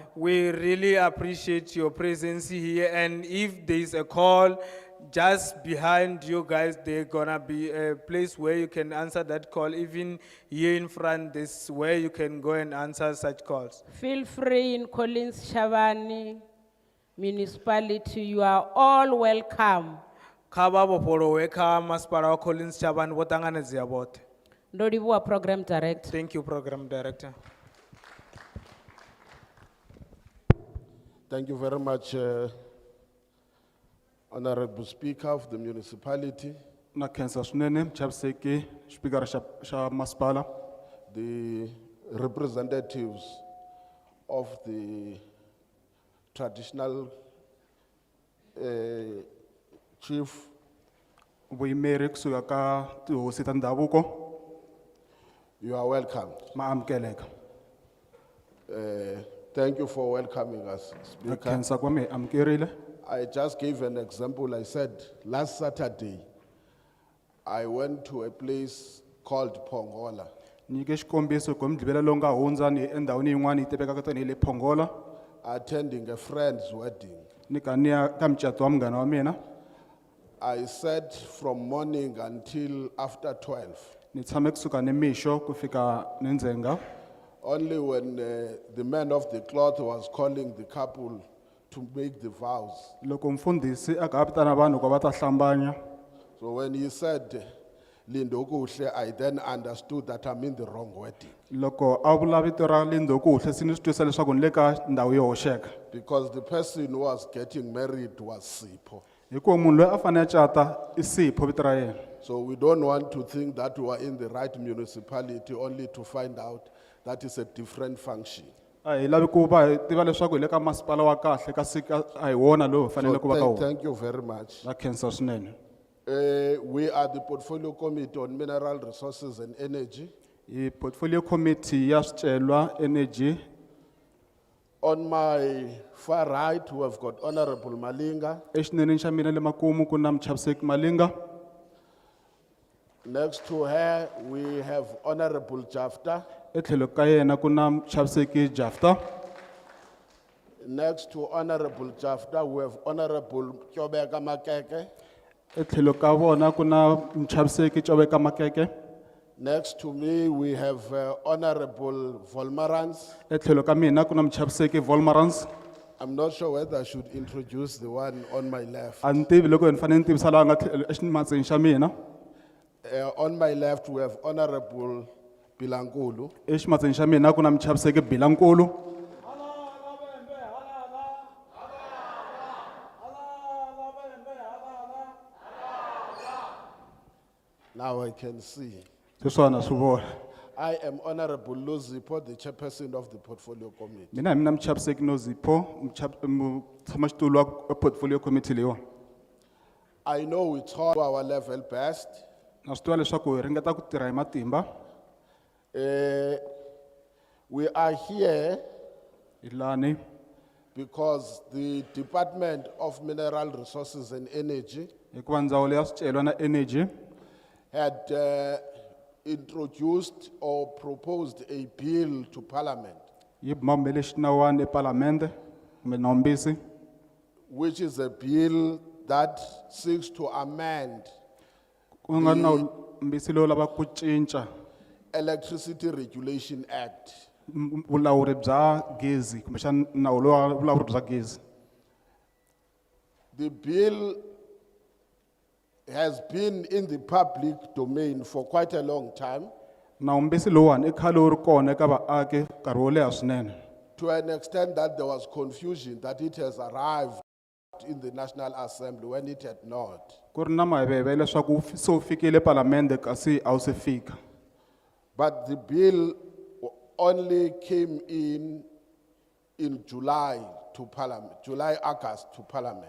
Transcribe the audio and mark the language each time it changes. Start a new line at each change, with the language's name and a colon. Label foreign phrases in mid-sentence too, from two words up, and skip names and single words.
English: We really appreciate your presence here, and if there is a call just behind you guys, there's gonna be a place where you can answer that call. Even here in front, this where you can go and answer such calls. Feel free in Collins Chavani municipality, you are all welcome.
Venda: Kaba bopolowe kha masipala wa Collins Chavani bo ṱanganedzea boṱhe. Ndo livhuwa
English: program director. Thank you, program director. Thank you very much, Honorable Speaker of the municipality,
Tsonga: Na khensa swinene muchaviseki xipikara xa masipala,
English: the representatives of the traditional chief,
Tsonga: vuyimeri kusuka ka tihosi ta ndhavuko,
English: you are welcome.
Tsonga: ma amukeleka.
English: Thank you for welcoming us,
Tsonga: Na
English: Speaker.
Tsonga: khensa kwa mi amukerile.
English: I just gave an example. I said last Saturday, I went to a place called Pongola.
Tsonga: Nyike xikombiso ku mudlivela lowu nga hundza ni endhawini yin'wana yi tivekaka tanihi le Pongola,
English: Attending a friend's wedding.
Tsonga: ni ka ni ya ka mucato wa munghana wa mina.
English: I sat from morning until after 12.
Tsonga: Ni tshame kusuka ni mixo ku fika ni ndzhenga.
English: Only when the man of the cloth was calling the couple to make the vows.
Tsonga: Loko mfundhisi a ka vitana vanhu ku va ta hlambanya,
English: So when he said, Lindo kuhle, I then understood that I'm in the wrong wedding.
Tsonga: loko a vula vito ra Lindo kuhle swi ni swi twisisa leswaku ni le ka ndhawu yo hoxeka.
English: Because the person who was getting married was Sipho.
Tsonga: Hikuva munhu loyi a fanele a cata i Sipho vito ra yena.
English: So we don't want to think that we are in the right municipality only to find out that is a different function.
Tsonga: A hi lavi ku va hi tiva leswaku hi le ka masipala wa kahle kasi a hi wona lowu hi
English: So
Tsonga: fanele ku va ka wona.
English: thank you very much.
Tsonga: Na khensa swinene.
English: We are the Portfolio Committee on Mineral Resources and Energy.
Tsonga: Hi
English: portfolio committee
Tsonga: ya swicelwa energy.
English: On my far right, we have got Honorable Malinga.
Tsonga: Exineneni xa mina le makumu ku na muchaviseki Malinga.
English: Next to her, we have Honorable Jafta.
Tsonga: Etlhelo ka yena ku na muchaviseki Jafta.
English: Next to Honorable Jafta, we have Honorable Kyobeka Makeke.
Tsonga: Etlhelo ka vona ku na muchaviseki Coveka Makeke.
English: Next to me, we have Honorable Volmarans.
Tsonga: Etlhelo ka mina ku na muchaviseki Volmarans.
English: I'm not sure whether I should introduce the one on my left.
Tsonga: A ni tivi loko ni fanele ni tivisa laha nga eximatsini xa mina.
English: On my left, we have Honorable Bilankulu.
Tsonga: Eximatsini xa mina ku na muchaviseki Bilankulu.
English: Now I can see.
Tsonga: Sweswana swi vona.
English: I am Honorable Luzipo, the chairperson of the Portfolio Committee.
Tsonga: Mina hi mina muchaviseki Nozipho, mutshamaxitulu wa
English: portfolio committee
Tsonga: leyiwa.
English: I know we try our level best.
Tsonga: Na swi tiva leswaku hi ringeta ku tirha hi matimba.
English: We are here
Tsonga: Hi lani
English: because the Department of Mineral Resources and Energy
Tsonga: hikuva ndzawulo ya swicelwa na energy
English: had introduced or proposed a bill to Parliament,
Tsonga: yi bumabumele xinawana epalamende kumbe nawumbisi,
English: which is a bill that seeks to amend
Tsonga: ku nga nawumbisi lowu lavaka ku cinca
English: Electricity Regulation Act.
Tsonga: vulawuri bya gezi kumbexana nawu lowu wa vulawuri bya gezi.
English: The bill has been in the public domain for quite a long time,
Tsonga: Nawumbisi lowuwani i khale wu ri kona eka vaaki nkarhi wo leha swinene.
English: to an extent that there was confusion that it has arrived in the National Assembly when it had not.
Tsonga: Ku ri na maveve leswaku se wu fikile palamende kasi a wu se fika.
English: But the bill only came in July to Parliament, July, August to Parliament.